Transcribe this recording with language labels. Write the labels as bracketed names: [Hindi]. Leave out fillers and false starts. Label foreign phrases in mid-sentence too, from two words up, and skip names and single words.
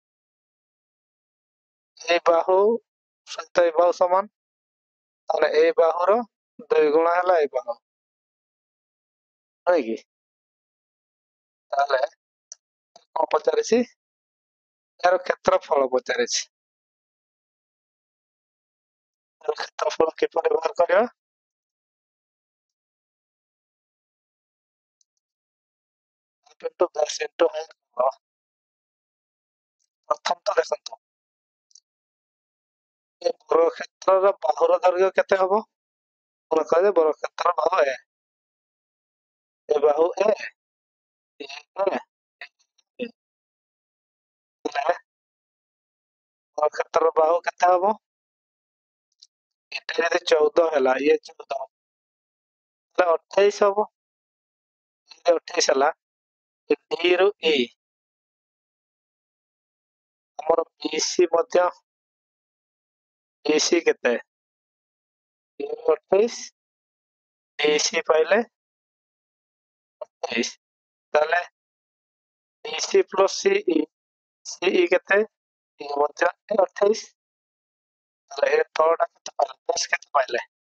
[Odia] ଏ ବାହୁ ସହିତ ଏ ବାହୁ ସମାନ ତାହେଲେ ଏ ବାହୁର 2 ଗୁଣା ହେଲା ଏ ବାହୁ ନାଇଁ କି ତାହେଲେ କଣ ପଚାରିଛି ଏହାର କ୍ଷେତ୍ରଫଳ ପଚାରିଛି ଏହାର କ୍ଷେତ୍ରଫଳ କିପରି ବାହାର କରିବା [English] into base into height [Odia] ପ୍ରଥମ ତ ଦେଖନ୍ତୁ ଏ ବର୍ଗ କ୍ଷେତ୍ରର ବାହୁର ଦୈର୍ଘ୍ୟ କେତେ ହବ ମନେ କରାଯାଏ ବର୍ଗ କ୍ଷେତ୍ରର ବାହୁ ଏ ବାହୁ ଏ ବର୍ଗ କ୍ଷେତ୍ରର ବାହୁ କେତେ ହବ [Bangla] এটা যদি [Odia] 14 ହେଲା ଇଏ 14 ତାହେଲେ 28 ହବ 28 ହେଲା D ରୁ E ଆମର BC ମଧ୍ୟ BC କେତେ 28 DC ପାଇଲେ 28 ତାହେଲେ DC ପ୍ଲସ୍ CE କେତେ ଇଏ ମଧ୍ୟ 28 ତାହେଲେ ଏ ତଳଟା କେତେ ପାଇଲେ 10 କେତେ ପାଇଲେ